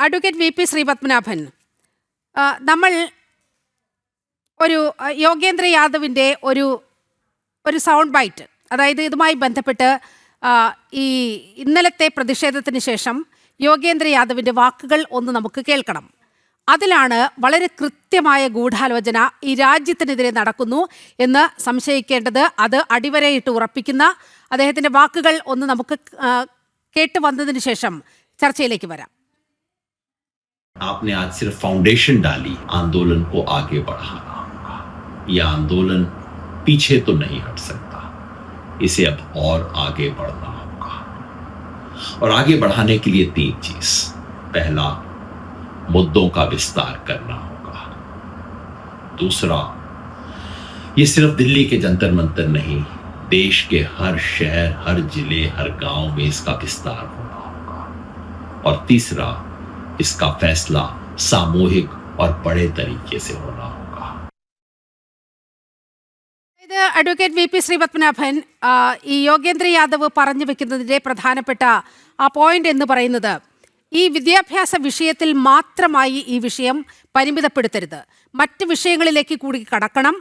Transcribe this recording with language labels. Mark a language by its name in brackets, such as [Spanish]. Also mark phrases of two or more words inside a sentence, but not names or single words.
[Malayalam] അഡ്വക്കേറ്റ് വി പി ശ്രീപത്മനാഭൻ, നമ്മൾ ഒരു യോഗേന്ദ്ര യാദവിൻ്റെ ഒരു സൗണ്ട് ബൈറ്റ്, അതായത് ഇതുമായി ബന്ധപ്പെട്ട് ഈ ഇന്നലത്തെ പ്രതിഷേധത്തിന് ശേഷം യോഗേന്ദ്ര യാദവിൻ്റെ വാക്കുകൾ ഒന്ന് നമുക്ക് കേൾക്കണം. അതിലാണ് വളരെ കൃത്യമായ ഗൂഢാലോചന ഈ രാജ്യത്തിനെതിരെ നടക്കുന്നു എന്ന് സംശയിക്കേണ്ടത്. അത് അടിവരയിട്ട് ഉറപ്പിക്കുന്ന അദ്ദേഹത്തിൻ്റെ വാക്കുകൾ ഒന്ന് നമുക്ക് കേട്ട് വന്നതിന് ശേഷം ചർച്ചയിലേക്ക് വരാം. [Hindi] आपने आज सिर्फ फाउंडेशन डाली, आंदोलन को आगे बढ़ाना होगा. यह आंदोलन पीछे तो नहीं हट सकता, इसे अब और आगे बढ़ना होगा. और आगे बढ़ाने के लिए 3 चीज. पहला, मुद्दों का विस्तार करना होगा. दूसरा, ये सिर्फ दिल्ली के जंतर मंतर नहीं, देश के हर शहर, हर जिले, हर गांव में इसका विस्तार होना होगा. और तीसरा, इसका फैसला सामूहिक और बड़े तरीके से होना होगा. [Malayalam] അഡ്വക്കേറ്റ് വി പി ശ്രീപത്മനാഭൻ, ഈ യോഗേന്ദ്ര യാദവ് പറഞ്ഞു വെക്കുന്നതിൻ്റെ പ്രധാനപ്പെട്ട ആ പോയിന്റ് എന്ന് പറയുന്നത്, ഈ വിദ്യാഭ്യാസ വിഷയത്തിൽ മാത്രമായി ഈ വിഷയം പരിമിതപ്പെടുത്തരുത്, മറ്റ് വിഷയങ്ങളിലേക്ക് കൂടി കടക്കണം.